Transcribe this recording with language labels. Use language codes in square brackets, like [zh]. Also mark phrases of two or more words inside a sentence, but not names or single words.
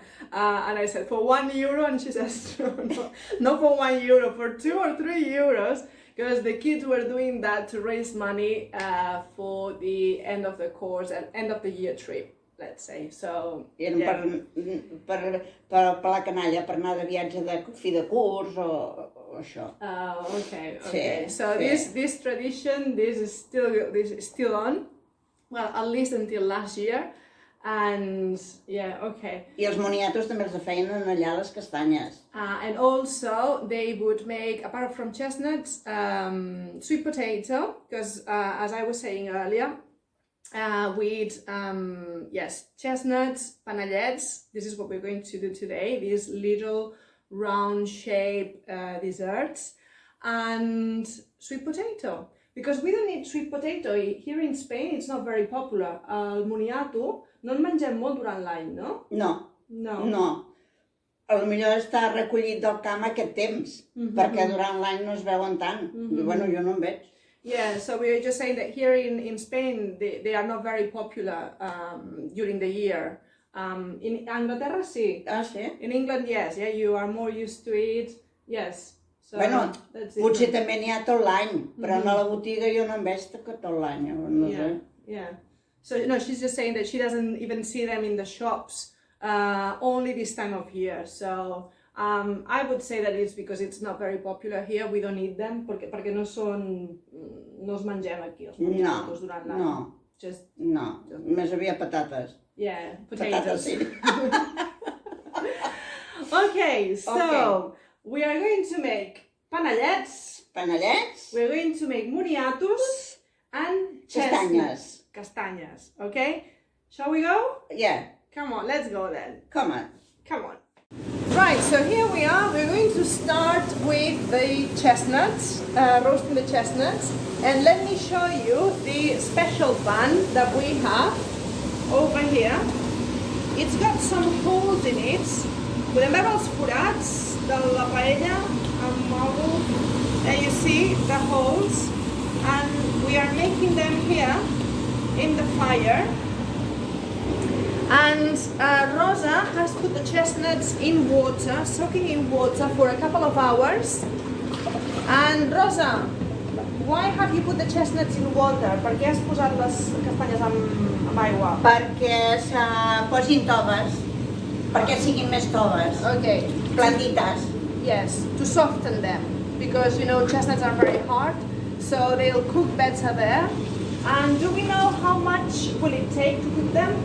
[en] And I said, for €1, and she says, no for €1, for 2 or 3 euros, because the kids were doing that to raise money for the end of the course and end of the year trip, let's say. So, [ca] eren per la canalla, per anar de viatge de fi de curs o això. [en] Okay. [ca] Sí, [en] so [ca] sí. [en] This tradition, this is still on. Well, at least until last year, and yeah, okay. [ca] I els moniatos també els feien allà les castanyes. [en] And also they would make, apart from chestnuts, sweet potato, because as I was saying earlier, with chestnuts, panellets. This is what we're going to do today. These little round-shaped desserts, and sweet potato. Because we don't eat sweet potato. Here in Spain, it's not very popular. [ca] El moniato no en mengem molt durant l'any, no? No. A lo millor està recollit del camp aquest temps, perquè durant l'any no es veuen tant. I bueno, jo no en veig. [en] Yeah, so we were just saying that here in Spain, they are not very popular during the year. [ca] In Anglaterra, sí. Ah, sí? [en] In England, yes. Yeah, you are more used to it. Yes. So, [ca] bueno, potser també n'hi ha tot l'any, però a la botiga jo no en veig tot l'any. No sé. [en] Yeah. So, no, she's just saying that she doesn't even see them in the shops only this time of year. So, I would say that it's because it's not very popular here. We don't eat them [ca] perquè no es mengem aquí els moniatos durant l'any. No, més aviat patates. [en] Yeah, potatoes. [ca] Patates, sí. [en] Okay, so we are going to make Panellets. Panellets. We're going to make moniatos and chestnuts. Castanyas, okay? Shall we go? Yeah, Come on, let's go then. come on. Come on. Right, so here we are. We're going to start with the chestnuts, roasting the chestnuts. And let me show you the special pan that we have over here. It's got some holes in it. [ca] Podem veure els forats de la paella amb mòbil. [en] And you see the holes. And we are making them here in the fire. And Rosa has put the chestnuts in water, soaking in water for a couple of hours. And Rosa, why have you put the chestnuts in water? [ca] Per què has posat les castanyes amb aigua? Perquè se posin toves, perquè siguin més toves, [en] Okay. [ca] blandites. [en] Yes, to soften them, because you know chestnuts are very hard, so they'll cook better there. And do we know how much will it take to cook them?